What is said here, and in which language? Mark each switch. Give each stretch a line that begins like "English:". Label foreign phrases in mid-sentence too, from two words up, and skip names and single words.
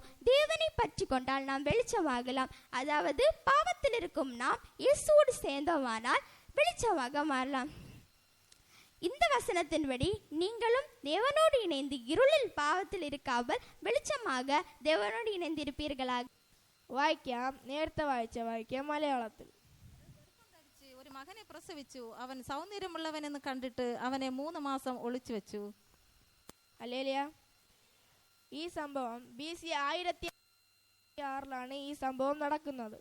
Tamil: தேவனை பற்றி கொண்டால் நாம் வெளிச்சமாகலாம். அதாவது பாவத்தில் இருக்கும் நாம் இயேசுவோடு சேர்ந்தோமானால் வெளிச்சமாக மாறலாம். இந்த வசனத்தின்படி நீங்களும் தேவனோடு இணைந்து இருளில் பாவத்தில் இருக்காமல் வெளிச்சமாக தேவனோடு இணைந்து இருப்பீர்களாக.
Malayalam: വായിക്കാം. നേരത്തെ വായിച്ച വായിക്കാം മലയാളത്തിൽ. ഒരു മകനെ പ്രസവിച്ചു. അവൻ സൗന്ദര്യമുള്ളവനെന്ന് കണ്ടിട്ട് അവനെ 3 മാസം ഒളിച്ചു വെച്ചു. ഹല്ലേലൂയ. ഈ സംഭവം BC 1006 ഈ സംഭവം നടക്കുന്നത്.